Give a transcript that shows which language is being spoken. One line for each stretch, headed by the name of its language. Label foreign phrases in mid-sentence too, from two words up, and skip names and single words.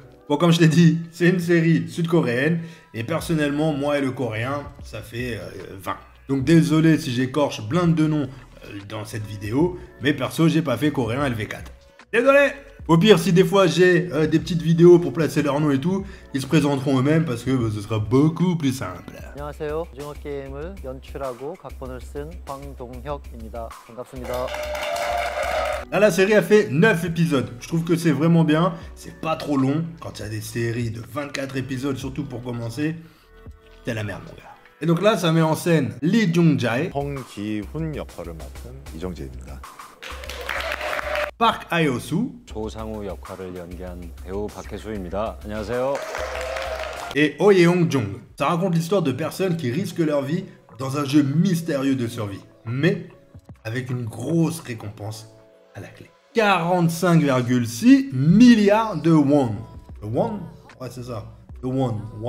French: Bon, comme je l'ai dit, c'est une série sud-coréenne. Et personnellement, moi et le coréen, ça fait 20. Donc désolé si j'écorche blinde de noms dans cette vidéo. Mais perso, j'ai pas fait coréen LV4. Désolé! Au pire, si des fois j'ai des petites vidéos pour placer leur nom et tout, ils se présenteront eux-mêmes parce que ce sera beaucoup plus simple.
Korean: 안녕하세요. 오징어 게임을 연출하고 각본을 쓴 황동혁입니다. 반갑습니다.
French: Là, la série a fait 9 épisodes. Je trouve que c'est vraiment bien. C'est pas trop long. Quand il y a des séries de 24 épisodes, surtout pour commencer, c'est la merde, mon gars. Et donc là, ça met en scène Lee Jung-jae,
Korean: 홍기훈 역할을 맡은 이정재입니다.
French: Park Hae-soo
Korean: 조상우 역할을 연기한 배우 박혜수입니다. 안녕하세요.
French: et Oh Yeong-jung. Ça raconte l'histoire de personnes qui risquent leur vie dans un jeu mystérieux de survie, mais avec une grosse récompense à la clé. 45,6 milliards de won. De won? Ouais, c'est ça. De won.